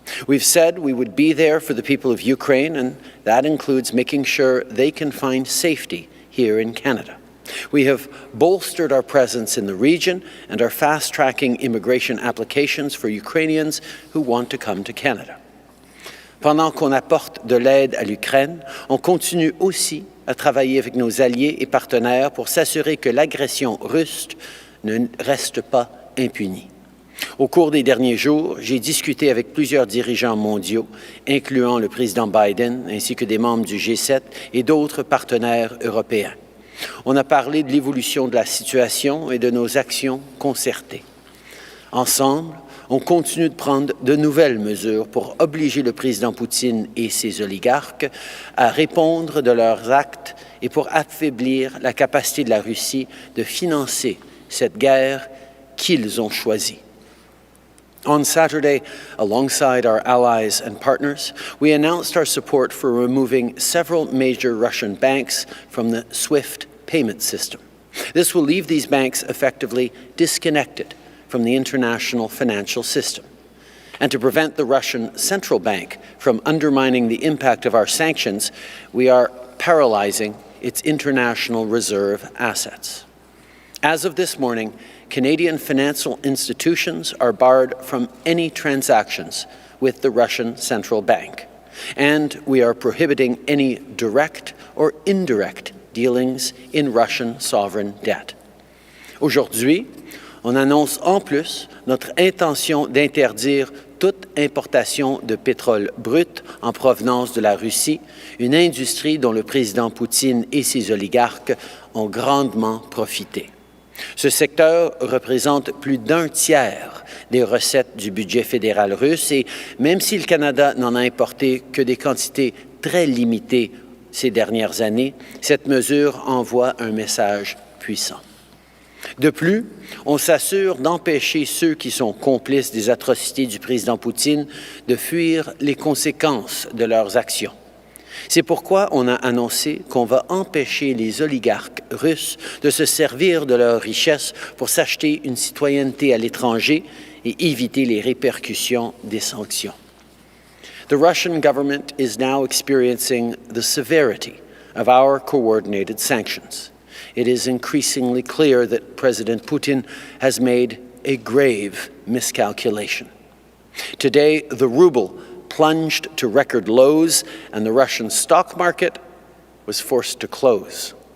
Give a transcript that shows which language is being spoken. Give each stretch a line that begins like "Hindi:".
English: We've said we would be there for the people of Ukraine, and that includes making sure they can find safety here in Canada. We have bolstered our presence in the region and are fast-tracking immigration applications for Ukrainians who want to come to Canada.
French: Pendant qu'on apporte de l'aide à l'Ukraine, on continue aussi à travailler avec nos alliés et partenaires pour s'assurer que l'agression russe ne reste pas impunie. Au cours des derniers jours, j'ai discuté avec plusieurs dirigeants mondiaux, incluant le président Biden ainsi que des membres du G7 et d'autres partenaires européens. On a parlé de l'évolution de la situation et de nos actions concertées. Ensemble, on continue de prendre de nouvelles mesures pour obliger le président Poutine et ses oligarques à répondre de leurs actes et pour affaiblir la capacité de la Russie de financer cette guerre qu'ils ont choisie.
English: On Saturday, alongside our allies and partners, we announced our support for removing several major Russian banks from the SWIFT payment system. This will leave these banks effectively disconnected from the international financial system. And to prevent the Russian central bank from undermining the impact of our sanctions, we are paralyzing its international reserve assets. As of this morning, Canadian financial institutions are barred from any transactions with the Russian Central Bank, and we are prohibiting any direct or indirect dealings in Russian sovereign debt.
French: Aujourd'hui, on annonce en plus notre intention d'interdire toute importation de pétrole brut en provenance de la Russie, une industrie dont le président Poutine et ses oligarques ont grandement profité. Ce secteur représente plus d'un tiers des recettes du budget fédéral russe et même si le Canada n'en a importé que des quantités très limitées ces dernières années, cette mesure envoie un message puissant. De plus, on s'assure d'empêcher ceux qui sont complices des atrocités du président Poutine de fuir les conséquences de leurs actions. C'est pourquoi on a annoncé qu'on va empêcher les oligarques russes de se servir de leurs richesses pour s'acheter une citoyenneté à l'étranger et éviter les répercussions des sanctions.
English: The Russian government is now experiencing the severity of our coordinated sanctions. It is increasingly clear that President Putin has made a grave miscalculation. Today, the ruble plunged to record lows and the Russian stock market was forced to close.